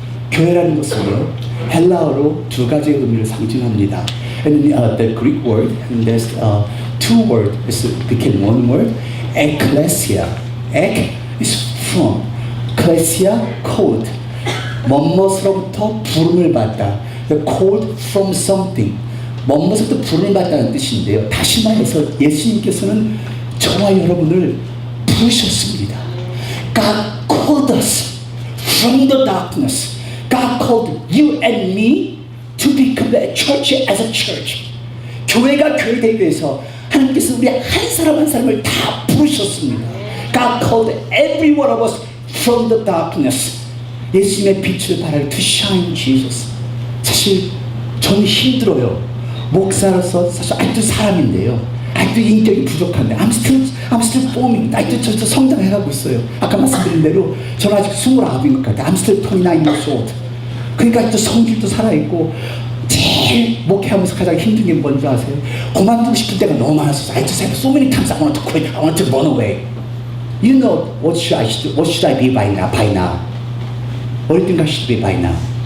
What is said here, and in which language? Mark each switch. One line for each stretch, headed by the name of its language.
Korean: 교회라는 것은요, 헬라어로 두 가지의 의미를 상징합니다.
English: And the Greek word, and there's two words, it became one word. Ecclesia. Ek is from. Ecclesia, called.
Korean: 뭐뭐으로부터 부름을 받다.
English: The called from something.
Korean: 뭐뭐으로부터 부름을 받다는 뜻인데요. 다시 말해서 예수님께서는 저와 여러분을 부르셨습니다.
English: God called us from the darkness. God called you and me to become a church as a church.
Korean: 교회가 교회 되기 위해서 하나님께서 우리 한 사람 한 사람을 다 부르셨습니다.
English: God called every one of us from the darkness.
Korean: 예수님의 빛을 발하여
English: to shine Jesus.
Korean: 사실 저는 힘들어요. 목사로서 사실 아직도 사람인데요. 아직도 인격이 부족한데
English: I'm still forming.
Korean: 아직도 저 성장해가고 있어요. 아까 말씀드린 대로 저는 아직 29인 것 같아요.
English: I'm still 29 years old.
Korean: 그러니까 아직도 성질도 살아있고 제일 목회하면서 가장 힘든 게 뭔지 아세요? 그만두고 싶을 때가 너무 많았어요.
English: I just have so many times I want to quit. I want to run away. You know what should I be by now? What do you think I should be by now?